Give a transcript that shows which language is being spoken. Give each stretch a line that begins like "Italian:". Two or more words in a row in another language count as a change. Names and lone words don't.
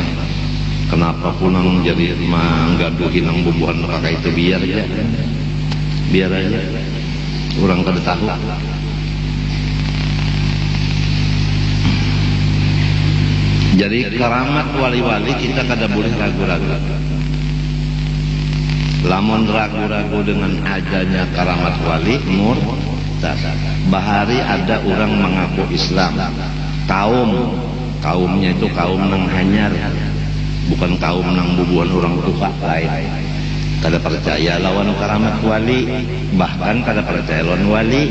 Banjar: Kenapa punang jadi menggaduhi nang bubuhan kakak itu biar aja. Orang kada tahu. Jadi keramat wali-wali kita kada boleh ragu-ragu. Lamun ragu-ragu dengan adanya keramat wali murtad. Bahari ada orang mengaku Islam, kaumnya itu kaum nang hanyar, bukan kaum nang bubuhan orang tua lain. Kada percaya lawan keramat wali, bahkan kada percaya lawan wali.